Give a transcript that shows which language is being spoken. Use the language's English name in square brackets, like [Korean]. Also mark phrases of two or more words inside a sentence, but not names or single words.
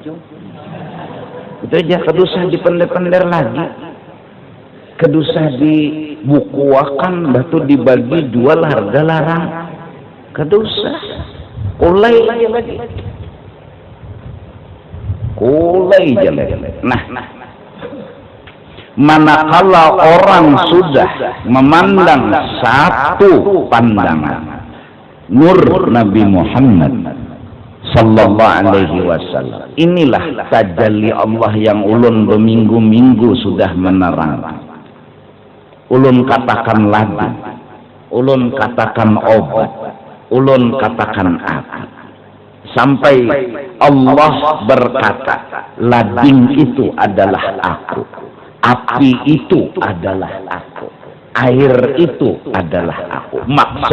[Banjar] Itu aja, kedusah dipender-pender lagi, kedusah dibukuakan, batu dibagi jual harga larang, kedusah kulai lagi. Kulai jelek. Nah, manakala orang sudah memandang satu pandangan nur Nabi Muhammad [Arabic] صلى الله عليه وسلم, [Banjar] inilah tajalli Allah yang ulun berminggu-minggu sudah menerang. Ulun katakan lading, ulun katakan obat, ulun katakan api. Sampai Allah berkata, lading itu adalah aku, api itu adalah aku, air itu adalah aku.